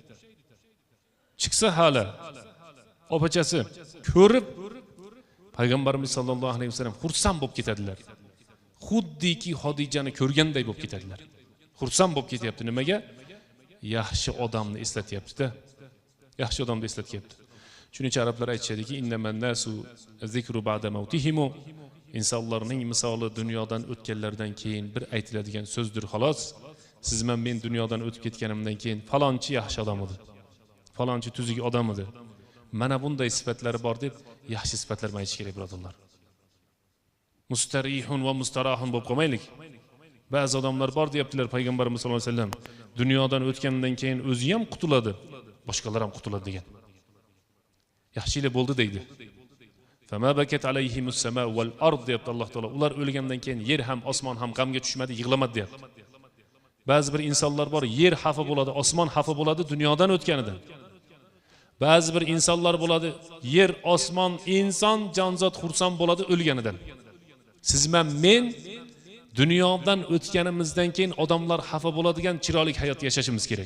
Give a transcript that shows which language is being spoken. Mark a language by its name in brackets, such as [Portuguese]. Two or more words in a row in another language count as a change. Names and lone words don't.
[Uzbek] Chiqsa hala opachasi ko'rib payg'ambarimiz [Arabic] صلى الله عليه وسلم [Uzbek] xursand bo'lib ketadilar. Xuddiki Xodijani ko'rganday bo'lib ketadilar. Xursand bo'lib ketyapti. Nimaga? Yaxshi odamni eslatyapti-da. Yaxshi odamni eslatyapti. Shuning uchun arablar aytishadiki, [Arabic] إنما الناس ذكر بعد موتهم. [Uzbek] Insonlarning misoli dunyodan o'tganlardan keyin bir aytiladigan so'zdir xolos. Siz men dunyodan o'tib ketganimdan keyin falonchi yaxshi odam edi. Falonchi tuzuk odam edi. Mana bunday sifatlari bor deb yaxshi sifatlar aytish kerak, birodarlar. [Arabic] مستريح ومستراح [Uzbek] bo'lib qolmaylik. Ba'zi odamlar bor deyaptilar payg'ambarimiz [Arabic] صلى الله عليه وسلم, [Uzbek] dunyodan o'tgandan keyin o'zi ham qutuladi, boshqalar ham qutuladi degan. Yaxshilik bo'ldi deydi. [Arabic] فما بكت عليهم السماء والأرض [Uzbek] deyapti Alloh taolo. Ular o'lgandan keyin yer ham osmon ham g'amga tushmadi, yig'lamadi deyapti. Ba'zi bir insonlar bor, yer xafa bo'ladi, osmon xafa bo'ladi dunyodan o'tganidan. Ba'zi bir insonlar bo'ladi, yer, osmon, inson, jonzot xursand bo'ladi o'lganidan. Siz men dunyodan o'tganimizdan keyin odamlar xafa bo'ladigan chiroyli hayot yashashimiz kerak.